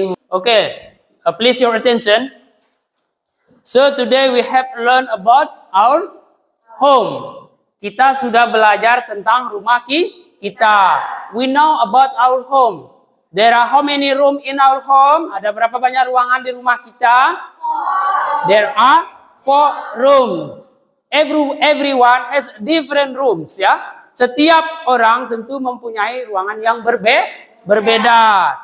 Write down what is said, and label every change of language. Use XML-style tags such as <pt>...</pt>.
<en>Okay. Please your attention. So today we have learned about our home.</en> <id>Kita sudah belajar tentang rumah kita.</id> <en>We know about our home. There are how many room in our home?</en> <id>Ada berapa banyak ruangan di rumah kita?</id> <en>There are 4 rooms. Everyone has different rooms ya.</en> <id>Setiap orang tentu mempunyai ruangan yang berbeda.</id>